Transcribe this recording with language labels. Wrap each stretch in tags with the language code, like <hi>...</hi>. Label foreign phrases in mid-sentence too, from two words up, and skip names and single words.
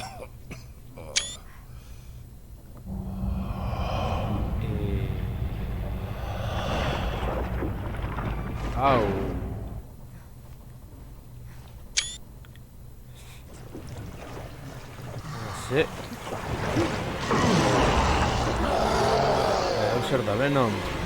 <es>Au. Sí.</es> <eu>Hau zer da, Venom.</eu>